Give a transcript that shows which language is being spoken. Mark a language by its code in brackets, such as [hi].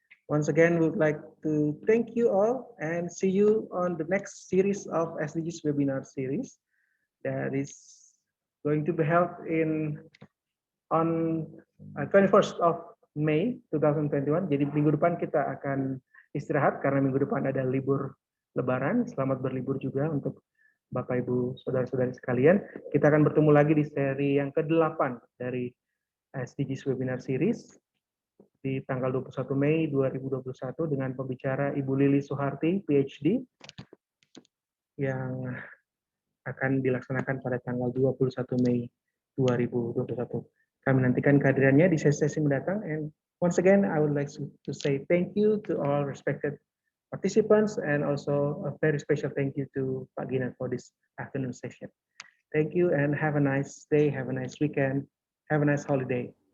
[en] Once again, we would like to thank you all and see you on the next series of SDGs webinar series that is going to be held on 21st of May 2021. [id] Jadi minggu depan kita akan istirahat karena minggu depan ada libur Lebaran. Selamat berlibur juga untuk Bapak Ibu saudara-saudari sekalian. Kita akan bertemu lagi di seri yang ke-8 dari SDGs webinar series di tanggal 21 Mei 2021 dengan pembicara Ibu Lili Suharti, PhD, yang akan dilaksanakan pada tanggal 21 Mei 2021. Kami nantikan kehadirannya di sesi-sesi mendatang. [en] And once again, I would like to say thank you to all respected participants and also a very special thank you to Pak Gina for this afternoon session. Thank you and have a nice day, have a nice weekend, have a nice holiday.